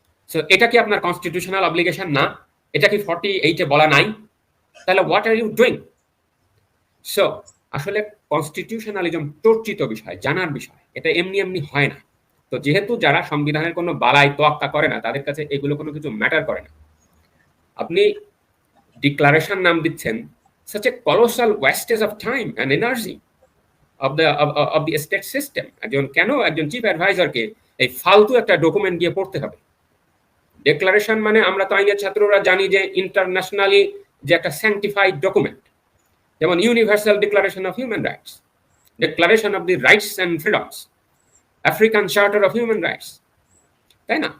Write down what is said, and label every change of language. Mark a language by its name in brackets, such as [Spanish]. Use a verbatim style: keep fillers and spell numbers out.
[Bangla] So এটা কি আপনার কনস্টিটিউশনাল অব্লিগেশন না? এটা কি ফর্টি এইটে বলা নাই? [English] তাহলে what are you doing? [Bangla] So আসলে কনস্টিটিউশনালিজম চর্চিত বিষয়, জানার বিষয়, এটা এমনি এমনি হয় না। তো যেহেতু যারা সংবিধানের কোনো বালাই তোয়াক্কা করে না তাদের কাছে এগুলো কোনো কিছু ম্যাটার করে না। আপনি ডিক্লারেশন নাম দিচ্ছেন, [English] such a colossal wastage of time and energy of the of, of the state system. [Bangla] একজন কেন একজন চিফ অ্যাডভাইজারকে এই ফালতু একটা ডকুমেন্ট দিয়ে পড়তে হবে? ডিক্লারেশন মানে আমরা তো আইনের ছাত্ররা জানি যে ইন্টারন্যাশনালি যে একটা স্যাংটিফাইড ডকুমেন্ট, যেমন universal declaration of human rights, declaration of the rights and freedoms, African charter of human rights, তাই না?